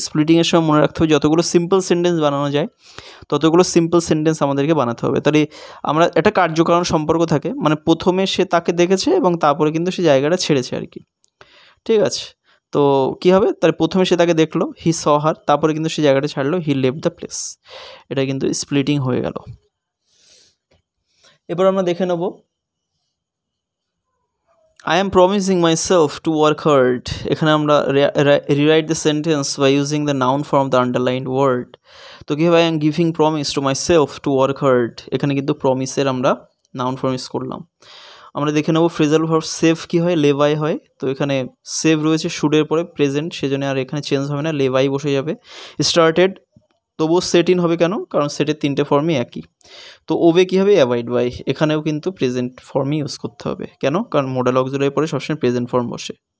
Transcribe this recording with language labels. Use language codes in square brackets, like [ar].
[bn] স্প্লিটিংয়ের সময় মনে রাখতে হবে যতগুলো সিম্পল সেন্টেন্স বানানো যায় ততগুলো সিম্পল সেন্টেন্স আমাদেরকে বানাতে হবে। তাহলে আমরা একটা কার্যকারণ সম্পর্ক থাকে, মানে প্রথমে সে তাকে দেখেছে এবং তারপরে কিন্তু সে জায়গাটা ছেড়েছে আর কি, ঠিক আছে। তো কী হবে, তার প্রথমে সে তাকে দেখলো, [en] he saw her, [bn] তারপরে কিন্তু সে জায়গাটা ছাড়লো, [en] He left the place. [bn] এটা কিন্তু স্প্লিটিং হয়ে গেল। এবার আমরা দেখে নেব, [en] I am promising myself to work hard. [bn] এখানে আমরা [en] rewrite the sentence by using the noun form of the underlined word. [bn] তো কী হবে, [en] I am giving promise to myself to work hard. [bn] এখানে কিন্তু প্রমিসের আমরা নাউন ফর্ম ইউজ করলাম। আমরা দেখে নেব ফ্রেজাল ভার্ব সেভ কী হয়, লেভাই হয়। তো এখানে সেভ রয়েছে শুডের পরে প্রেজেন্ট, সেজন্য আর এখানে চেঞ্জ হবে না, লেভাই বসে যাবে। স্টার্টেড তবুও সেট ইন হবে, কেন, কারণ সেটের 3টে ফর্মই একই। তো ওবে কী হবে, অ্যাভয়েড বাই, এখানেও কিন্তু প্রেজেন্ট ফর্মই ইউজ করতে হবে, কেন, কারণ মোডাল অক্সিলারি পরে সবসময় প্রেজেন্ট ফর্ম বসে।